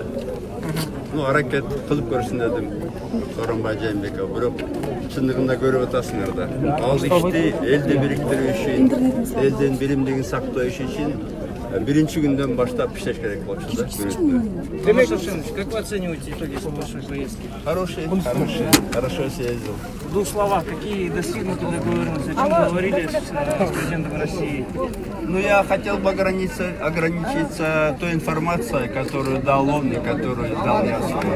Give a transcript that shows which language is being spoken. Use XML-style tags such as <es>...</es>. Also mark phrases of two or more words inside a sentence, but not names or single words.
<ky>Аракет кылып көрсүн дедим Сооронбай Жээнбеков, бирок чындыгында көрүп атасыңар да. Ал ишти элди бириктирүү үчүн, элдин биримдигин сактоо үчүн биринчи күндөн баштап иштеш керек болчу да. Демек,</ky> <ru>как вы оцениваете итоги вашей поездки? Хорошо съездил. В двух словах, какие достигнуты договоренности, о чем говорили с президентом России? Ну, я хотел бы ограничиться той информацией, которую дал он и которую дал я своим.</ru>